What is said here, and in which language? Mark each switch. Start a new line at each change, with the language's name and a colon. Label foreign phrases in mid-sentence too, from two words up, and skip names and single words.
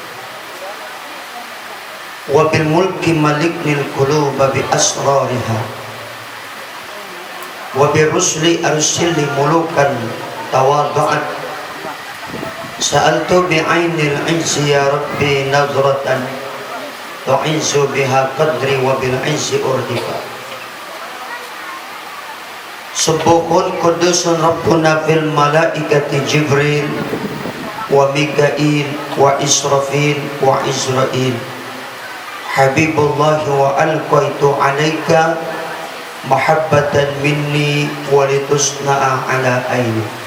Arabic: وبالملك ملكن القلوب بأسرارها وبالرسل أرسل ملوكا تواضعت سألت بعين العز يا رب نظرة تعز بها قدري وبالعز أردفا. سبوح قدوس ربنا في الملائكة Jibril وMikail وIsrafil وIsrail. حبيب الله وألقيت عليك محبة مني ولتصنع على عيني.